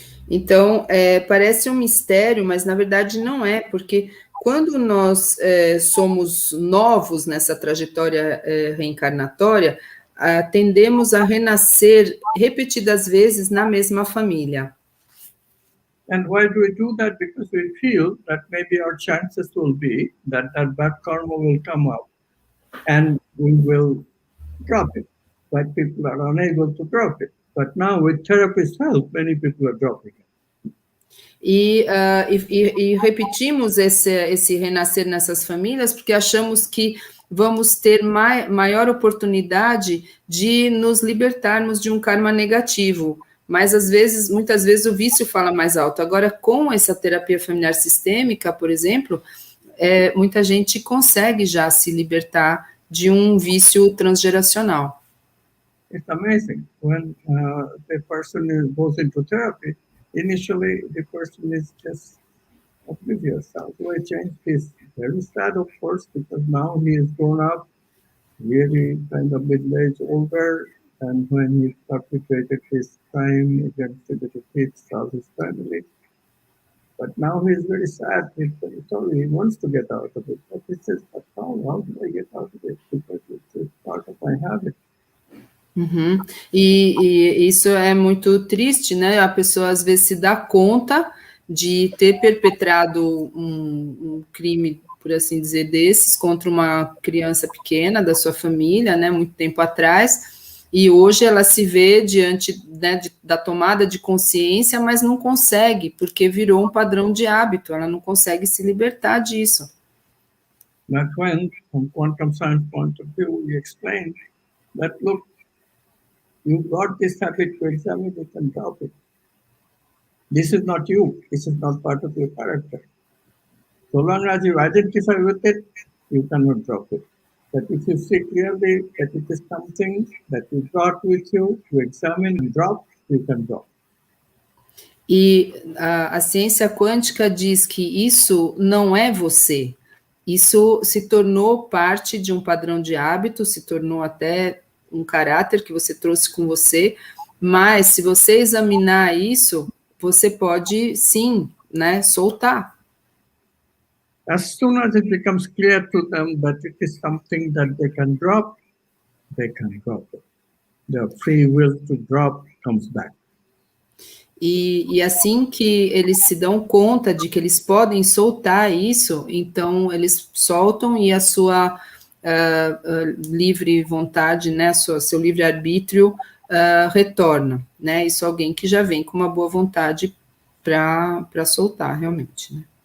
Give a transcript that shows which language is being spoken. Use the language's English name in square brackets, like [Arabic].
[Portuguese] Então, parece um mistério, mas na verdade não é, porque quando nós somos novos nessa trajetória reencarnatória, tendemos a renascer repetidas vezes na mesma família. [English] And why do we do that? Because we feel that maybe our chances will be that bad karma will come up and we will drop it. But people are unable to drop it. But now with therapist's help, many people are dropping it. [Portuguese] E repetimos esse renascer nessas famílias porque achamos que vamos ter maior oportunidade de nos libertarmos de um karma negativo. Mas, muitas vezes, o vício fala mais alto. Agora, com essa terapia familiar sistêmica, por exemplo, muita gente consegue já se libertar de um vício transgeracional. [English] It's amazing. When the person goes into therapy, initially the person is just oblivious. How do I change this? Very sad, of course, because now he is grown up, really kind of middle-aged, older, and when he perpetrated his crime against the little kids of his family. But now he is very sad. He's very sorry. He wants to get out of it. But he says, but how do I get out of it? Because it's part of my habit. [Portuguese] Uhum. E isso é muito triste, né? A pessoa às vezes se dá conta de ter perpetrado um crime, por assim dizer, desses contra uma criança pequena da sua família, né? Muito tempo atrás. E hoje ela se vê diante, né, da tomada de consciência, mas não consegue, porque virou um padrão de hábito, ela não consegue se libertar disso. [English] That's when, from quantum science point of view, we explain that, look, you got this habit to examine it and drop it. This is not you. This is not part of your character. So long as you identify with it, you cannot drop it. But if you see clearly that it is something that you brought with you to examine and drop, you can drop. [Portuguese] E a ciência quântica diz que isso não é você. Isso se tornou parte de um padrão de hábito, se tornou até um caráter que você trouxe com você, mas se você examinar isso, você pode, sim, né, soltar. [English] As soon as it becomes clear to them that it is something that they can drop it. The free will to drop comes back. [Portuguese] E assim que eles se dão conta de que eles podem soltar isso, então eles soltam e a sua livre vontade, né, seu livre-arbítrio retorna, né? Isso é alguém que já vem com uma boa vontade para soltar, realmente, né?